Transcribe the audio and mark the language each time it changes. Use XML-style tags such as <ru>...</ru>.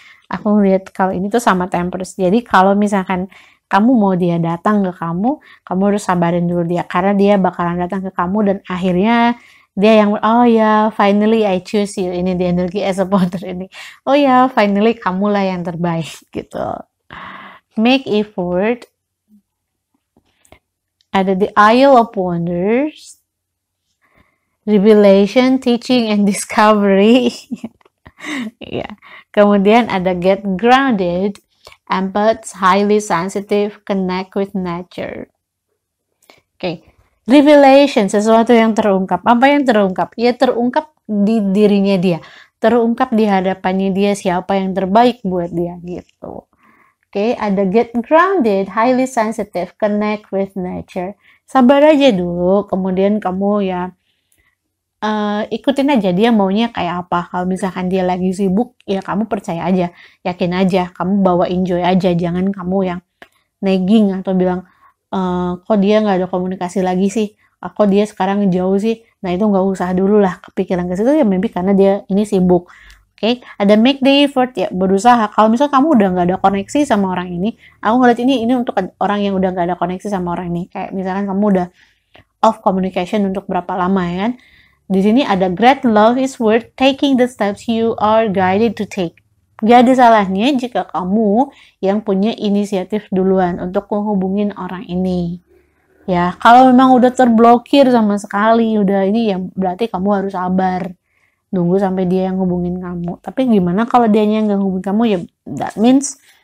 <id>Aku ngeliat kalau ini tuh sama Temperance. Jadi kalau misalkan kamu mau dia datang ke kamu harus sabarin dulu dia, karena dia bakalan datang ke kamu dan akhirnya dia yang oh ya</id> <en>finally I choose you.</en> <id>Ini di energi Ace of Water ini, oh ya finally kamulah yang terbaik gitu.</id> <en>Make effort.</en> <id>Ada the Isle of Wonders, Revelation, Teaching and Discovery. Ya. Kemudian ada Get Grounded, Empaths, Highly Sensitive, Connect with Nature. Oke. Revelation, sesuatu yang terungkap. Apa yang terungkap? Ya terungkap di dirinya dia, terungkap di hadapannya dia siapa yang terbaik buat dia gitu. Oke, ada Get Grounded, Highly Sensitive, Connect with Nature. Sabar aja dulu, kemudian kamu ya ikutin aja dia maunya kayak apa. Kalau misalkan dia lagi sibuk, ya kamu percaya aja, yakin aja, kamu bawa enjoy aja. Jangan kamu yang nagging atau bilang, kok dia nggak ada komunikasi lagi sih, kok dia sekarang jauh sih. Nah itu nggak usah dulu lah kepikiran ke situ ya, maybe karena dia ini sibuk. Oke, ada make the effort, ya berusaha. Kalau misalnya kamu udah nggak ada koneksi sama orang ini, aku ngeliat ini untuk orang yang udah nggak ada koneksi sama orang ini. Kayak misalkan kamu udah off communication untuk berapa lama ya kan. Di sini ada</id> <en>great love is worth taking the steps you are guided to take.</en> <id>Gak ada salahnya jika kamu yang punya inisiatif duluan untuk menghubungin orang ini. Ya, kalau memang udah terblokir sama sekali, udah ini ya berarti kamu harus sabar. Nunggu sampai dia yang hubungin kamu. Tapi gimana kalau dia yang nggak hubungin kamu, ya</id> <en>that means</en>